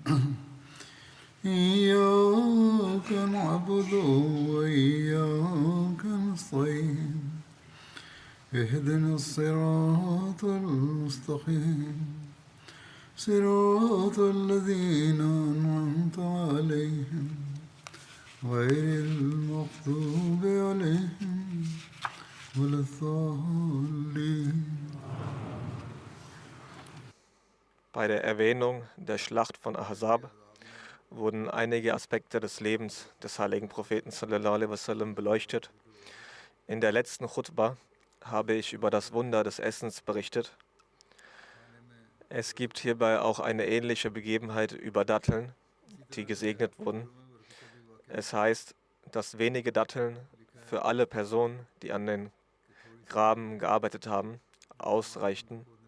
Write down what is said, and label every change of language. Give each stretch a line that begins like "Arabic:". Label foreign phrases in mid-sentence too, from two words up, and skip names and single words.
Arabic: إياك نعبد وإياك نستعين اهدنا الصراط المستقيم صراط الذين أنعمت عليهم غير المغضوب عليهم ولا الضالين.
German: Bei der Erwähnung der Schlacht von Ahzab wurden einige Aspekte des Lebens des heiligen Propheten
Arabic: صلى الله عليه وسلم
German: beleuchtet. In der letzten Khutbah habe ich über das Wunder des Essens berichtet. Es gibt hierbei auch eine ähnliche Begebenheit über Datteln, die gesegnet wurden. Es heißt, dass wenige Datteln für alle Personen, die an den Graben gearbeitet haben, ausreichten.